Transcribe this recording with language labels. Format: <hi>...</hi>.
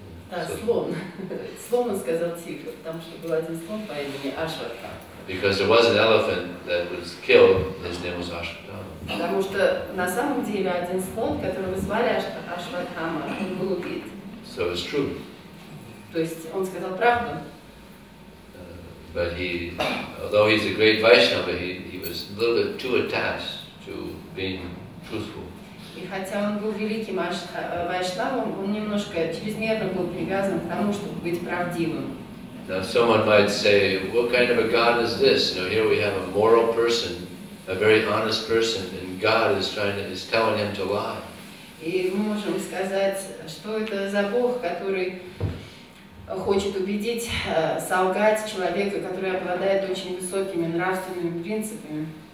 <ru>Да, слон. Слон он сказал тихо, потому что был один слон по имени Ашватthama.</ru> <en>Because there was an elephant that was killed, his name was Ashwatthama.</en> <ru>Потому что на самом деле один слон, которого звали Ашватthama, он был убит.</ru> <en>So it's true.</en> <ru>То есть он сказал правду.</ru> <en>But he, although he's a great Vaishnava, he was a little bit too attached to being truthful.</en> <ru>И хотя он был великим вайшнавом, он немножко чрезмерно был привязан к тому, чтобы быть правдивым.</ru> <en>Now someone might say, what kind of a God is this? You know, here we have a moral person, a very honest person, and God is telling him to lie.</en> <ru>И мы можем сказать, что это за Бог, который хочет убедить, солгать человека, который обладает очень высокими нравственными принципами.</ru>